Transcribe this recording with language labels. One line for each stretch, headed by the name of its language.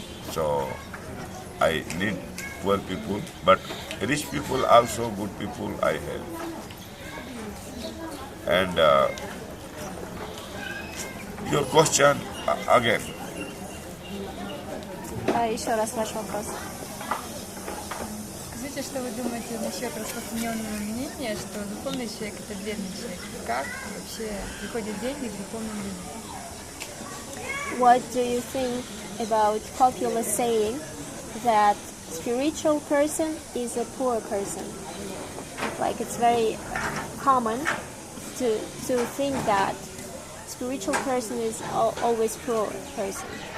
English: So I need poor people, but rich people also good people I help. And your question again.
Russian: Еще раз ваш вопрос. Скажите, что вы думаете насчет распространенного мнения, что духовный человек – это бедный человек? Как вообще приходят деньги к духовным людям?
English: What do you think about popular saying that spiritual person is a poor person? Like it's very common to think that spiritual person is always poor person.